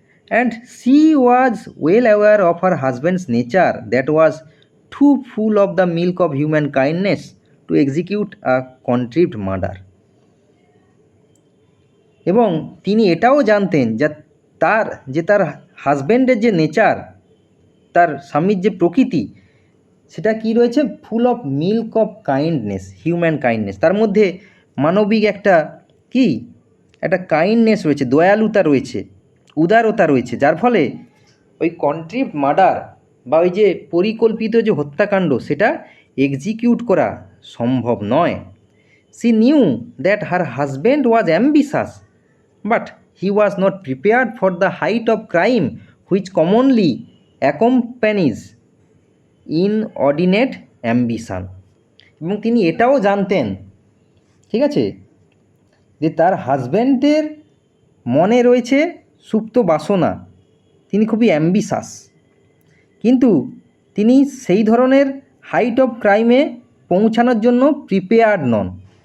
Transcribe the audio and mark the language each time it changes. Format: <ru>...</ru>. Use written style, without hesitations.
<en>and she was well aware of her husband's nature that was too full of the milk of human kindness to execute a contrived murder,</en> <bn>এবং তিনি এটাও জানতেন যে তার হাজব্যান্ডের যে নেচার, তার স্বামীর যে প্রকৃতি, সেটা কি রয়েছে?</bn> <en>full of milk of kindness, human kindness,</en> <bn>তার মধ্যে মানবিক একটা একটা কাইন্ডনেস রয়েছে, দয়ালুতা রয়েছে, উদারতা রয়েছে, যার ফলে ওই কন্ট্রিভড মার্ডার বা ওই যে পরিকল্পিত যে হত্যাকাণ্ড সেটা এক্সিকিউট করা সম্ভব নয়।</bn> <en>She knew that her husband was ambitious, but he was not prepared for the height of crime which commonly accompanies inordinate ambition.</en> <bn>এবং তিনি এটাও জানতেন, ঠিক আছে, যে তার হাজব্যান্ডের মনে রয়েছে সুপ্ত বাসনা, তিনি খুবই অ্যাম্বিশাস, কিন্তু তিনি সেই ধরনের হাইট অফ ক্রাইমে পৌঁছানোর জন্য প্রিপেয়ার্ড নন।</bn>